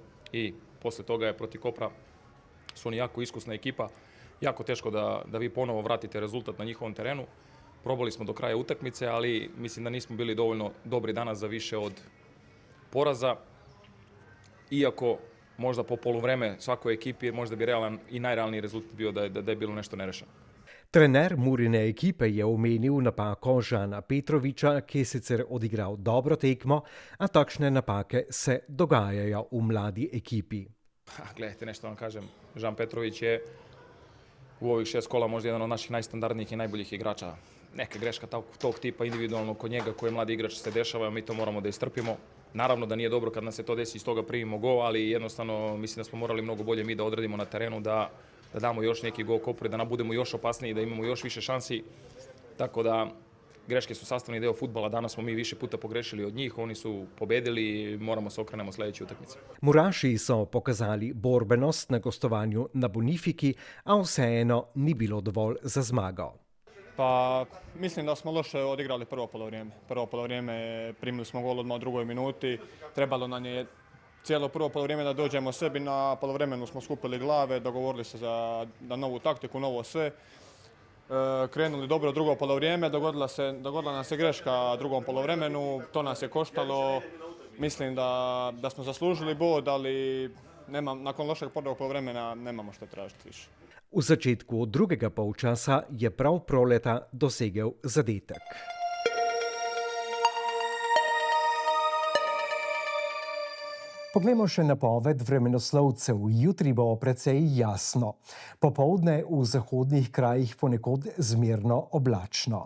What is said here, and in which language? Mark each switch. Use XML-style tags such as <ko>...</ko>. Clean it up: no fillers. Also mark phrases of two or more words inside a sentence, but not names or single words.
<sr>I posle toga je protiv Kopra, su oni jako iskusna ekipa, jako teško da vi ponovo vratite rezultat na njihovom terenu. Probali smo do kraja utakmice, ali mislim da nismo bili dovoljno dobri danas za više od poraza. Iako možda po poluvreme svakoj ekipi možda bi realan i najrealniji rezultat bio da je bilo nešto nerešeno.</sr> <sl>Trener Murine ekipe je omenil napako Žana Petroviča, ki je sicer odigral dobro tekmo, a takšne napake se dogajajo v mladi ekipi.</sl> <sr>Gledajte, nešto vam kažem, Žan Petrović je u ovih 6 kola možda jedan od naših najstandardnijih i najboljih igrača. Neka greška tog tipa individualno kod njega koji je mladi igrač se dešava, mi to moramo da istrpimo. Naravno da nije dobro kad nam se to desi i iz toga primimo gol, ali jednostavno mislim da smo morali mnogo bolje mi da odradimo na terenu, da damo još neki gol Kopru, da budemo još opasniji, da imamo još više šansi. Tako da greške su sastavni deo fudbala, danas smo mi više puta pogrešili od njih, oni su pobedili i moramo se okrenemo sljedeće utakmice.</sr> <sl>Muraši so pokazali borbenost na gostovanju na Bonifiki, a vseeno ni bilo dovolj za zmago.</sl> <hr>Pa mislim da smo loše odigrali prvo polovrijeme. Prvo polovrijeme primili smo gol odmah u drugoj minuti. Trebalo nam je cijelo prvo polovrijeme da dođemo sebi. Na polovremenu smo skupili glave, dogovorili se za novu taktiku, novo sve. Krenuli dobro drugo polovrijeme, dogodila nam se greška u drugom polovremenu. To nas je koštalo. Mislim da smo zaslužili bod, ali nakon lošeg prvog polovremena nemamo što tražiti više.</hr> <sl>V začetku drugega polčasa je prav Proleta dosegel zadetek. Poglejmo še napoved vremenoslovcev. Jutri bo precej jasno. Popoldne v zahodnih krajih ponekod zmerno oblačno.</sl>